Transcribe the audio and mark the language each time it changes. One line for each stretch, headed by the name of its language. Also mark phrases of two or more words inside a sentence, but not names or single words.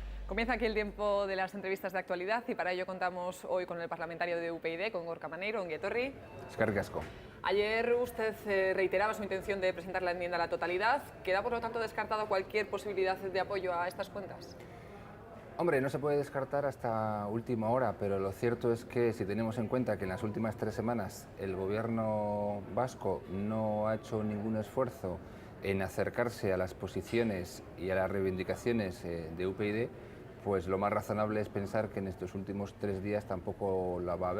Spanish: Comienza aquí el tiempo de las entrevistas de actualidad y para ello contamos hoy con el parlamentario de UPyD, con Gorka Maneiro,
Basque: ongi etorri. Eskerrik asko.
Spanish: Ayer usted reiteraba su intención de presentar la enmienda a la totalidad. ¿Queda por lo tanto descartado cualquier posibilidad de apoyo a estas cuentas? Hombre, no se puede descartar hasta última hora, pero lo cierto es que si tenemos en cuenta que en las últimas 3 semanas el gobierno vasco no ha hecho ningún esfuerzo en acercarse a las posiciones y a las reivindicaciones de UPyD, pues lo más razonable es pensar que en estos últimos 3 días tampoco la va a haber.